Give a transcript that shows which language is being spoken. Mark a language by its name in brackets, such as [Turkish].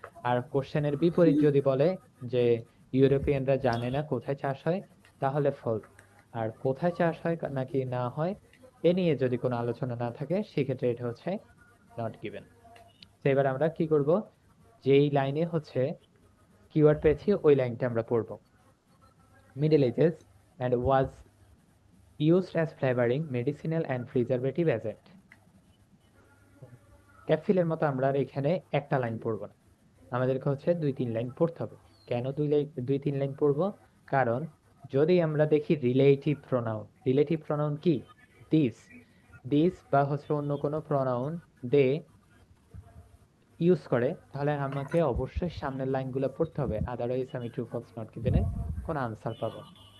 [Bangla] আর কোশ্চেনের বিপরীত যদি বলে যে ইউরোপিয়ানরা জানে না কোথায় চাষ হয় তাহলে ফলস। আর কোথায় চাষ হয় নাকি না হয় এ নিয়ে যদি কোনো আলোচনা না থাকে সেক্ষেত্রে এটা হচ্ছে নট গিভেন। তো এবার আমরা কি করব, যেই লাইনে হচ্ছে কিওয়ার্ড পেয়েছি ওই লাইনটা আমরা পড়বো। Middle edges [English] and was used as flavoring, medicinal and preservative agent. [Bangla] ক্যাপসিলের মতো আমরা আর এখানে একটা লাইন পড়বো না, আমাদেরকে হচ্ছে 2-3 লাইন পড়তে হবে। কেন দুই তিন লাইন পড়বো? কারণ যদি আমরা দেখি রিলেটিভ প্রোনাউন কি, দিস দিস বা হচ্ছে অন্য কোনো প্রোনাউন দে ইউজ করে, তাহলে আমাকে অবশ্যই সামনের লাইনগুলো পড়তে হবে, আদারওয়াইজ আমি ট্রু ফলস নট গিভেনে কোনো আনসার পাবো না।